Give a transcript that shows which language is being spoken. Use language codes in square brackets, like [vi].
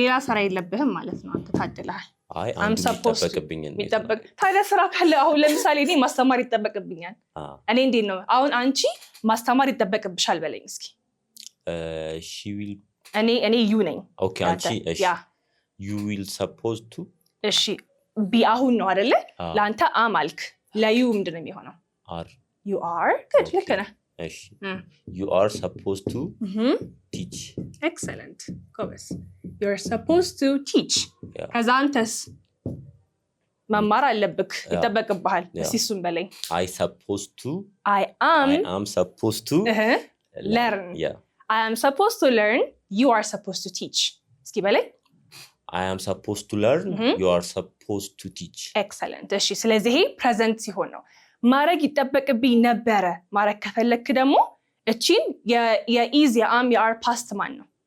[am] ሌላ ስራ የለብህም ማለት ነው። አንተ ታድለሃል። [en] I'm supposed to. [am] ታዲያ ስራ ካለ አሁን ለምሳሌ እኔ ማስተማር ይጠበቅብኛል። እኔ እንዴት ነው አሁን አንቺ ማስተማር ይጠበቅብሻል በለኝ እስኪ። [en] She will. [am] እኔ you ነኝ። [en] Okay, [am] አንቺ እሺ። [en] You will supposed to. [am] እሺ ቢ አሁን ነው አይደለ? ለአንተ am አልክ። ለዩ ምንድን ነው የሚሆነው? [en] are. You are. Good. [am] ልክ ነህ። [en] እሺ You are supposed to teach. Excellent. ጎበዝ. You're supposed to teach. [am] ከዛ አንተስ መማር አለብክ ይጠበቅብሃል። እስኪ እሱን በለኝ። [en] I supposed to. I am supposed to learn. Yeah. I am supposed to learn. You are supposed to teach. [am] እስኪ በለኝ። [en] I am supposed to learn. You are supposed to teach. Excellent. [am] እሺ ስለዚህ ይሄ ፕሬዘንት ሲሆን ነው። ማድረግ ይጠበቅብኝ ነበረ ማድረግ ከፈለክ ደግሞ እቺን የኢዝ የአም የአር ፓስት ማን ነው?